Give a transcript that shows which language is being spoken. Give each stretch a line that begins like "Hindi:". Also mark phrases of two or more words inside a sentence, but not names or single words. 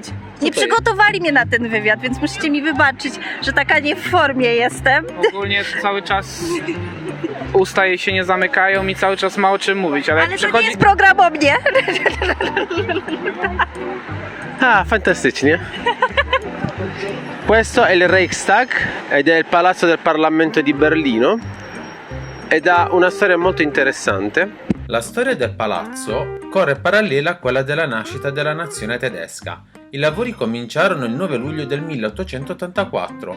Polish: Nie przygotowali mnie na ten wywiad, więc musicie mi wybaczyć, że taka nie w formie jestem. Ogólnie cały czas usta jej się nie zamykają i cały czas ma o czym mówić, ale, jak Ale to nie jest program o mnie. Ah, fantasticznie.
Italian: Questo è il Reichstag ed è il palazzo del Parlamento di Berlino ed ha una storia molto interessante. La storia del palazzo corre parallela a quella della nascita della nazione tedesca. I lavori cominciarono il 9 luglio del 1884.